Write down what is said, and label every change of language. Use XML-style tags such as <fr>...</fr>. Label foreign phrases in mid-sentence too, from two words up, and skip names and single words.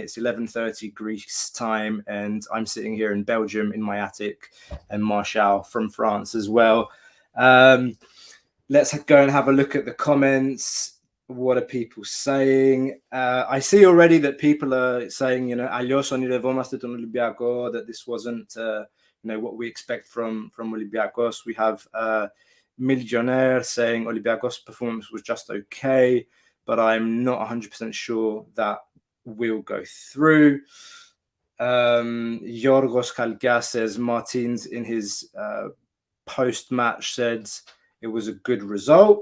<en>It's 11:30 Greece time, and I'm sitting here in Belgium in my attic, and Martial from France as well. Let's go and have a look at the comments. What are people saying? I see already that people are saying,</en> <el>αλλιώς ονειρευόμαστε τον</el> <en>Olympiakos, that this wasn't, what we expect from Olympiakos. We have Millionaire saying Olympiakos' performance was just okay, but I'm not 100% sure that will go through. Yorgos Kalkia says Martins in his post-match said it was a good result.</en>